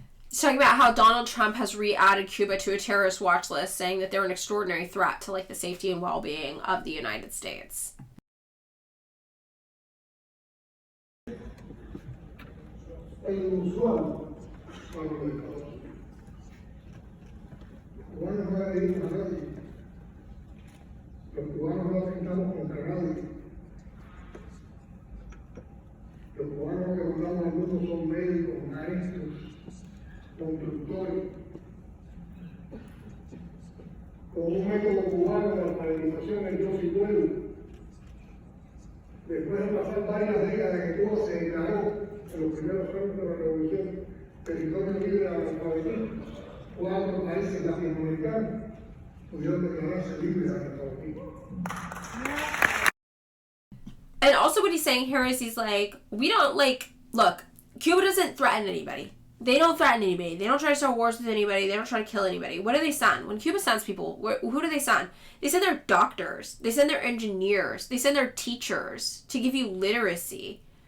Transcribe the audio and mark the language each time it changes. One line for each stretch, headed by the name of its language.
English: He's talking about how Donald Trump has re-added Cuba to a terrorist watch list, saying that they're an extraordinary threat to like the safety and well-being of the United States.
Spanish: Es inusual para los Estados Unidos. Los cubanos no agredimos a nadie. Los cubanos no atentamos contra nadie. Los cubanos que mandamos al mundo son médicos, maestros, constructores, con un método cubano de alfabetización en yo y pueblo. Después de pasar varias décadas de que Cuba se declaró en los primeros años de la revolución territorio libre de analfabetismo, 4 países latinoamericanos pudieron declararse libres de analfabetismo.
English: And also what he's saying here is he's like, we don't look, Cuba doesn't threaten anybody. They don't threaten anybody. They don't try to start wars with anybody. They don't try to kill anybody. What do they send? When Cuba sends people, who do they send? They send their doctors. They send their engineers. They send their teachers to give you literacy.